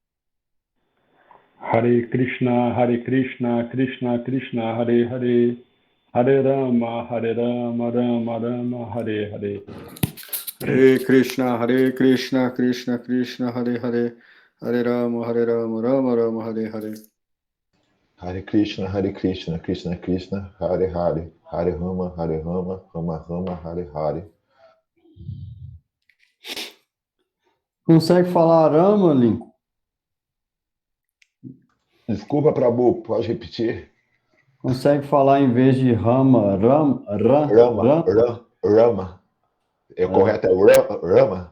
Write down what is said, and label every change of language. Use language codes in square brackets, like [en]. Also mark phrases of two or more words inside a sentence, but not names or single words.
[sa] Hare Krishna, Krishna Krishna, Hare Hare, Hare Rama, Rama Rama, Hare Hare. Hare Krishna, Krishna Krishna, Hare Hare, Hare Rama, Rama Rama, Hare Hare. Hare Krishna, Krishna Krishna, Hare Hare, Hare Rama, Rama Rama, Hare Hare. [pt] Consegue falar Rama, Lincoln? Desculpa, Prabhu, pode repetir? Consegue falar em vez de Rama, Rama. É correto, é Rama?